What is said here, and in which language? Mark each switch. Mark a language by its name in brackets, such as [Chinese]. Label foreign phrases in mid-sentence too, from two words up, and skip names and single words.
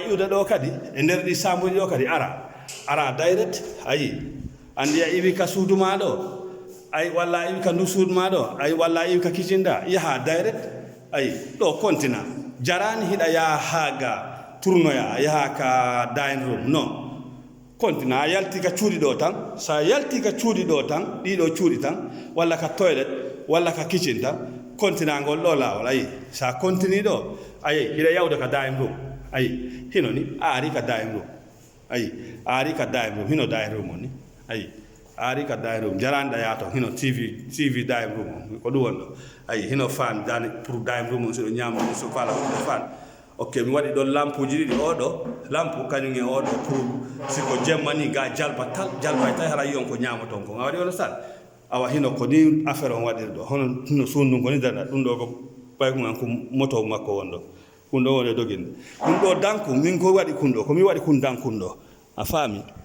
[Fula] iwde ɗo kadi e nder ɗi chambre ɗo kadi ara direct ayi andi a iwi ka suudu ma ɗo ayi walla a iwi ka ndu suudu ma ɗo ayi walla a iwi ka kitchen da yaha direct ayi ɗo continue jarani hiɗa yaha haga tournoya yaha ka [English] dining room [Fula] non continue a yalti ka cuuɗi ɗo tan sa yalti ka cuuɗi ɗo tan ɗiɗo cuuɗi tan walla ka toilet walla ka kitchen tan continue ngol ɗo laawol ayi sa continue ɗo ayi hiɗa yawde ka dining room ayi hino ni a ari ka [English] dining room [Fula] ayi a ari ka [English] dining room [Fula] hino [English] dining room [Fula] on ni ayi a ari ka [English] dining room [Fula] jarani ɗa yaha ton hino [English] tv dining room [Fula] on ko ɗum won ɗo ayi hino fan dani pour [English] dining room [Fula] on soɗo ñama so fala ɗo fan ok mi waɗi ɗon lampuji ɗiɗi oɗo lampu kañum e oɗo pour siko jemma ni ga jalba e tawi hara yiyon ko ñama ton ko a waɗi ono sal awa hino ko ni affaire on waɗiri ɗo hono no sundum ko ni dana ɗum ɗo ko ɓaykuman ko moto makko won ɗo kun ɗo woni doginde ɗum ɗo danku min ko waɗi kun ɗo komi waɗi kun dankun ɗo a faami